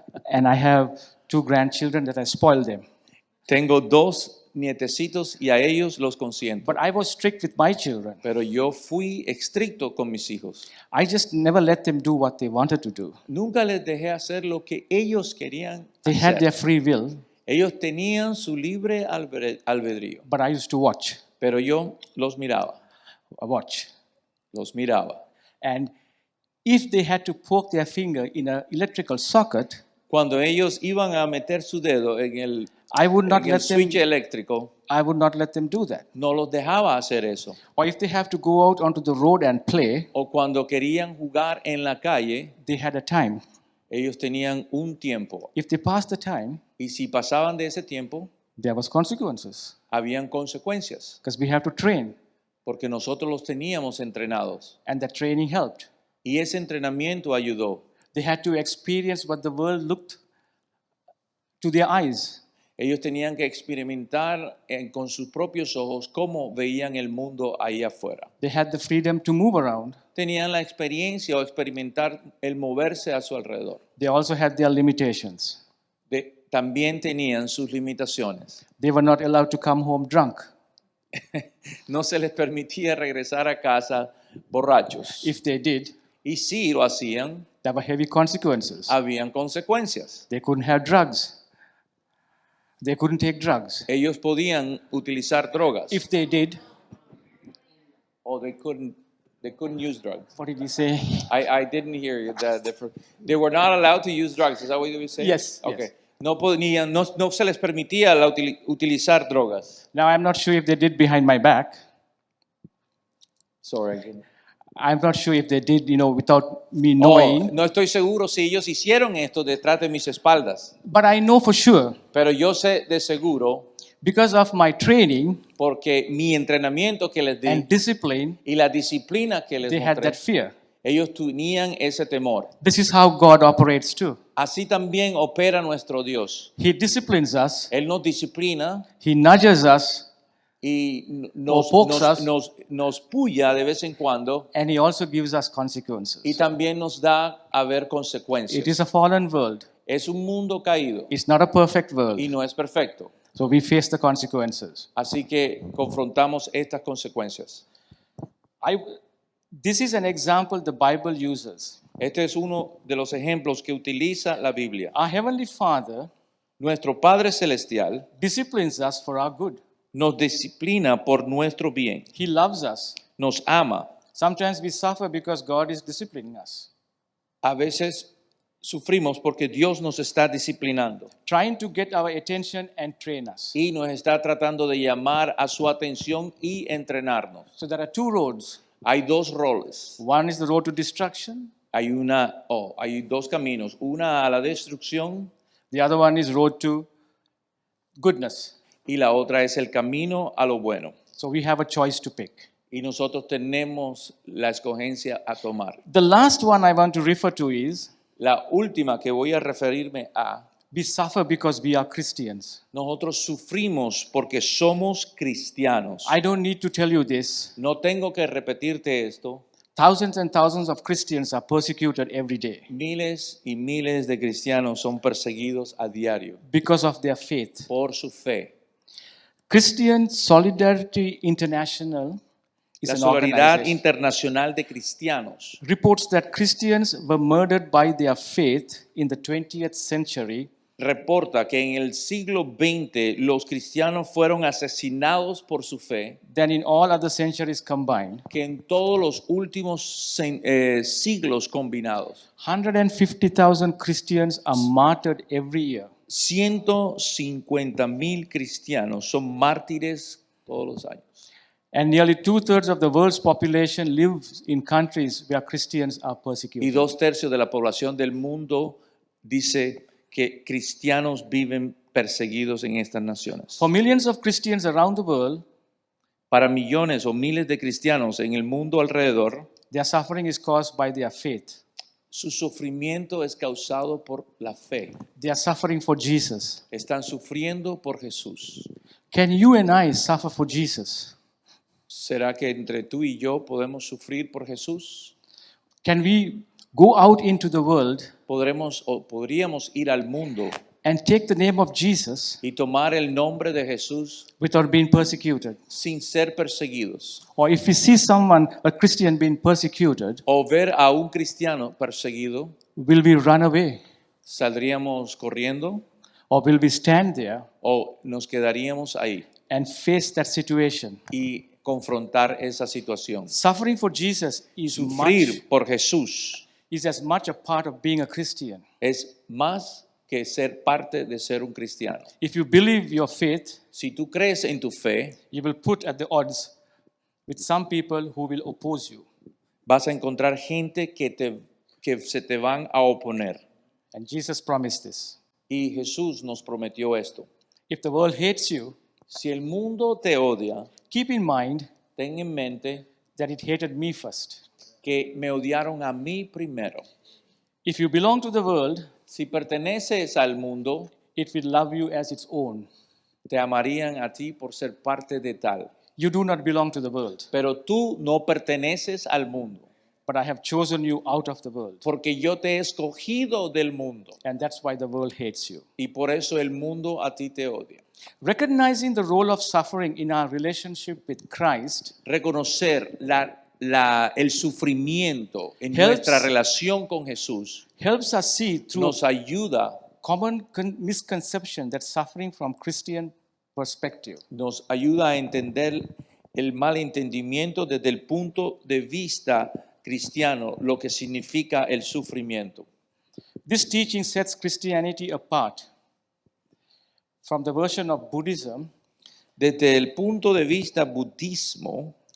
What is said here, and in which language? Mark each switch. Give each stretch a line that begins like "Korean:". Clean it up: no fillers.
English: and I have 2 grandchildren that I spoil them.
Spanish: Tengo 2 nietecitos y a ellos los consiento.
English: But I was strict with my children.
Spanish: Pero yo fui estricto con mis hijos.
English: I just never let them do what they wanted to do.
Spanish: Nunca les dejé hacer lo que ellos querían
English: They had
Spanish: hacer.
English: their free will,
Spanish: Ellos tenían su libre albedrío.
English: but I used to watch.
Spanish: Pero yo los miraba. Los miraba.
English: And if they had to poke their finger in an electrical socket,
Spanish: Cuando ellos iban a meter su dedo en el,
English: I would not
Spanish: en el
English: let them.
Spanish: switch eléctrico,
English: I would not let them do that.
Spanish: no los dejaba hacer eso.
English: Or if they have to go out onto the road and play,
Spanish: O cuando querían jugar en la calle,
English: they had a time.
Spanish: ellos tenían un tiempo.
English: If they passed the time,
Spanish: Y si pasaban de ese tiempo,
English: there was consequences
Spanish: habían consecuencias.
English: because we have to train,
Spanish: Porque nosotros los teníamos entrenados.
English: and that training helped.
Spanish: Y ese entrenamiento ayudó.
English: They had to experience what the world looked to their eyes.
Spanish: Ellos tenían que experimentar con sus propios ojos cómo veían el mundo ahí afuera.
English: They had the freedom to move around.
Spanish: Tenían la experiencia o experimentar el moverse a su alrededor.
English: They also had their limitations.
Spanish: También tenían sus limitaciones.
English: They were not allowed to come home drunk.
Spanish: No se les permitía regresar a casa borrachos.
English: If they did,
Spanish: Y si lo hacían,
English: there were heavy consequences.
Spanish: habían consecuencias.
English: They couldn't have drugs. They couldn't take drugs.
Spanish: Ellos podían utilizar drogas.
English: If they did, Or they couldn't use drugs. what did he say? I didn't hear you. They were not allowed to use drugs. Is that what you say? Yes, Okay. yes.
Spanish: No podían, no se les permitía utilizar drogas.
English: Now, I'm not sure if they did behind my back. Sorry. I'm not sure if they did, without me knowing.
Spanish: No estoy seguro si ellos hicieron esto detrás de mis espaldas,
English: But I know for sure,
Spanish: pero yo sé de seguro
English: because of my training
Spanish: porque mi entrenamiento que les di
English: and discipline,
Spanish: y la disciplina que les
English: they had
Spanish: mostré,
English: that fear.
Spanish: ellos tenían ese temor.
English: This is how God operates too.
Spanish: Así también opera nuestro Dios.
English: He disciplines us,
Spanish: Él nos disciplina
English: He nudges us,
Spanish: y
English: pokes us.
Spanish: nos puya de vez en cuando
English: and He also gives us consequences.
Spanish: y también nos da a ver
English: It
Spanish: consecuencias.
English: is a fallen world.
Spanish: Es un mundo caído
English: It's not a perfect world.
Spanish: y no es perfecto.
English: So we face the consequences.
Spanish: Así que confrontamos estas consecuencias.
English: This is an example the Bible uses.
Spanish: Este es uno de los ejemplos que utiliza la Biblia.
English: Our Heavenly Father
Spanish: Nuestro Padre Celestial
English: disciplines us for our good.
Spanish: nos disciplina por nuestro bien,
English: He loves us.
Spanish: nos ama.
English: Sometimes we suffer because God is disciplining us,
Spanish: A veces sufrimos porque Dios nos está disciplinando
English: trying to get our attention and train us.
Spanish: y nos está tratando de llamar a su atención y entrenarnos.
English: So there are 2 roads.
Spanish: Hay 2 roles.
English: One is the road to destruction.
Spanish: Hay 2 caminos. Una a la destrucción
English: The other one is road to goodness.
Spanish: y la otra es el camino a lo bueno.
English: So we have a choice to pick.
Spanish: Y nosotros tenemos la escogencia a tomar.
English: The last one I want to refer to is
Spanish: La última que voy a referirme a,
English: we suffer because we are Christians.
Spanish: nosotros sufrimos porque somos cristianos.
English: I don't need to tell you this,
Spanish: No tengo que repetirte esto,
English: Thousands and thousands of Christians are persecuted every day
Spanish: Miles y miles de cristianos son perseguidos a diario
English: because of their faith.
Spanish: por su fe.
English: Christian Solidarity International is
Spanish: La
English: an
Spanish: Solidaridad
English: organization.
Spanish: Internacional de Cristianos
English: Reports that Christians were murdered by their faith in the 20th century
Spanish: reporta que en el siglo XX los cristianos fueron asesinados por su fe,
English: than in all other centuries combined.
Spanish: que en todos los últimos siglos combinados.
English: 150,000 Christians are martyred every year.
Spanish: 150,000 cristianos son mártires todos los años.
English: And nearly 2/3 of the world's population lives in countries where Christians are
Spanish: Y
English: persecuted.
Spanish: 2/3 de la población del mundo dice que cristianos viven perseguidos en estas naciones.
English: For millions of Christians around the world,
Spanish: Para millones o miles de cristianos en el mundo alrededor,
English: their suffering is caused by their faith.
Spanish: su sufrimiento es causado por la fe.
English: They are suffering for Jesus.
Spanish: Están sufriendo por Jesús.
English: Can you and I suffer for Jesus?
Spanish: ¿Será que entre tú y yo podemos sufrir por Jesús?
English: Can we go out into the world
Spanish: Podríamos ir al mundo
English: and take the name of Jesus
Spanish: y tomar el nombre de Jesús
English: without being persecuted?
Spanish: sin ser perseguidos?
English: Or if we see someone, a Christian, being persecuted,
Spanish: O ver a un cristiano perseguido,
English: will we run away?
Spanish: ¿saldríamos corriendo
English: Or will we stand there
Spanish: o nos quedaríamos ahí
English: and face that situation?
Spanish: y confrontar esa situación?
English: Suffering for Jesus is
Spanish: Sufrir por Jesús
English: as much a part of being a Christian.
Spanish: es más que ser parte de ser un cristiano.
English: If you believe your faith,
Spanish: Si tú crees en tu fe,
English: you will put at the odds with some people who will oppose you.
Spanish: vas a encontrar gente que se te van a oponer.
English: And Jesus promised this.
Spanish: Y Jesús nos prometió esto.
English: If the world hates you,
Spanish: Si el mundo te odia,
English: keep in mind
Spanish: ten en mente
English: that it hated me first.
Spanish: que me odiaron a mí primero.
English: If you belong to the world,
Spanish: Si perteneces al mundo,
English: it will love you as its own.
Spanish: te amarían a ti por ser parte de tal.
English: You do not belong to the world,
Spanish: Pero tú no perteneces al mundo,
English: but I have chosen you out of the world.
Spanish: porque yo te he escogido del mundo.
English: And that's why the world hates you.
Spanish: Y por eso el mundo a ti te odia.
English: Recognizing the role of suffering in our relationship with Christ
Spanish: Reconocer el sufrimiento en
English: Helps.
Spanish: nuestra relación con Jesús
English: helps us see through
Spanish: nos ayuda,
English: common misconception that suffering from Christian perspective.
Spanish: nos ayuda a entender el malentendimiento desde el punto de vista cristiano, lo que significa el sufrimiento.
English: This teaching sets Christianity apart from the version of Buddhism
Spanish: Desde el punto de vista budismo,